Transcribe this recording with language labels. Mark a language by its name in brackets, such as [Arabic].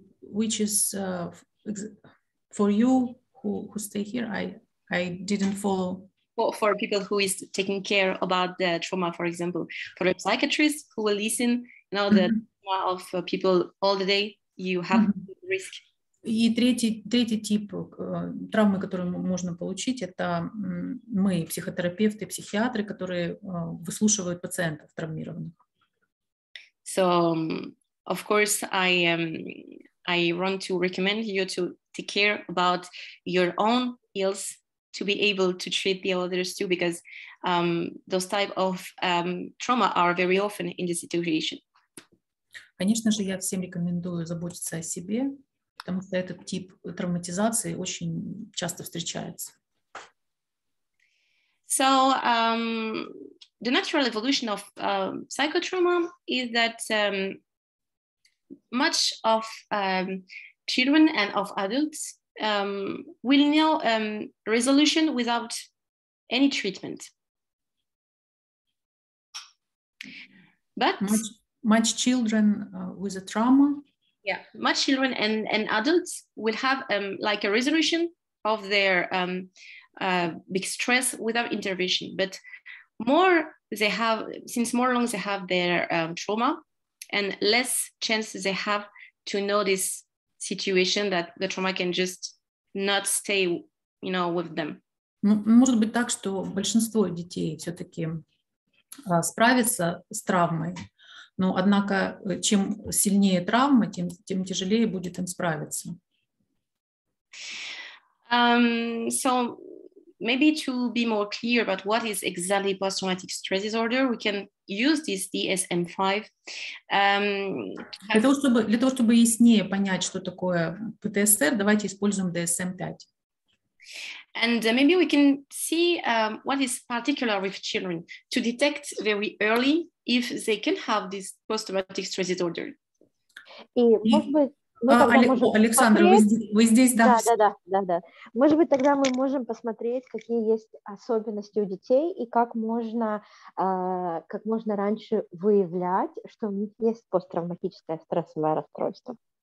[English] Which is for you who stay here. I didn't follow. For people who is taking care about the trauma, for example, for a psychiatrist who will listen, the trauma of people all the day, you have risk. [Russian] И третий тип травмы, которую можно получить, это мы, психотерапевты, психиатры, которые выслушивают пациентов травмированных. [English] So, of course, I want to recommend you to take care about your own ills to be able to treat the others too, because those type of trauma are very often in this situation. [Russian] Конечно же, я всем рекомендую заботиться о себе, потому что этот тип травматизации очень часто встречается. [English] So, the natural evolution of psychotrauma is that much of children and of adults will know resolution without any treatment. But much children with a trauma. Yeah, much children and adults will have like a resolution of their big stress without intervention. But more they have, since more long they have their trauma, and less chances they have to know this situation that the trauma can just not stay, with them. [Russian] Может быть так, что большинство детей все-таки справится с травмой, но однако чем сильнее травма, тем тяжелее будет им справиться. [English] So maybe to be more clear about what is exactly post-traumatic stress disorder, we can use this DSM-5. [Russian] Для того, чтобы яснее понять, что такое ПТСР, давайте используем DSM-5. [English] And maybe we can see what is particular with children to detect very early if they can have this post-traumatic stress disorder. [Russian] И, может быть, мы тогда можем Александра, вы здесь, да? Да. Может быть, тогда мы можем посмотреть, какие есть особенности у детей и как можно раньше выявлять, что у них есть посттравматическое стрессовое расстройство.